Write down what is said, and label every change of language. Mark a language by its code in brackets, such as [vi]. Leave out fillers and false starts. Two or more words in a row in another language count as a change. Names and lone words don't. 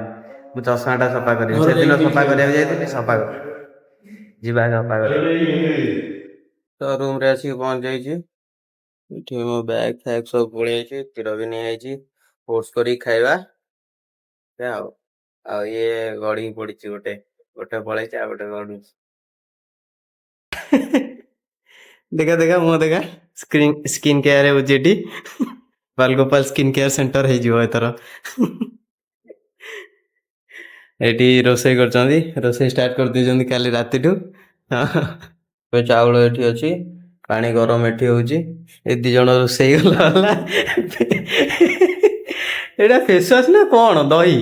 [or] ମୁଁ ଚଷମା ଟା ସଫା କରିବି, ସେଦିନ ସଫା କରିବାକୁ ଯାଇଥିଲି, ସଫା କରିବି। ଯିବା ସଫା କରିବା। ତ ରୁମ୍ ରେ ଆସିକି ପହଞ୍ଚି ଯାଇଛି। ଏଠି ମୋ ବ୍ୟାଗ୍ ଫ୍ୟାଗ୍ ସବୁ ପଳେଇଯାଇଛି, କ୍ଷୀର ବି ନେଇଯାଇଛି, ଓଟ୍ସ କରିକି ଖାଇବା। ଏଇଆ ଆଉ ଇଏ ଗଡିକି ପଡିଛି ଗୋଟେ ପଳେଇଛି ଆଉ ଗୋଟେ ଗଡୁଛି। ଦେଖା ଦେଖା ମୁହଁ ଦେଖା [en] skin care [or] ହଉଚି ଏଠି ବାଳଗୋପାଳ [en] skin care centre [or] ହେଇଯିବ ଏଥର। ଏଠି ରୋଷେଇ କରୁଛନ୍ତି, ରୋଷେଇ ଷ୍ଟାର୍ଟ କରିଦେଇଛନ୍ତି କାଲି ରାତିଠୁ। ଏବେ ଚାଉଳ ଏଠି ଅଛି, ପାଣି ଗରମ ଏଠି ହଉଛି, ଏ ଦି ଜଣ ରୋଷେଇ ଗଲା ହେଲା। ଏଇଟା [en] face wash [or] ନା କଣ ଦହି?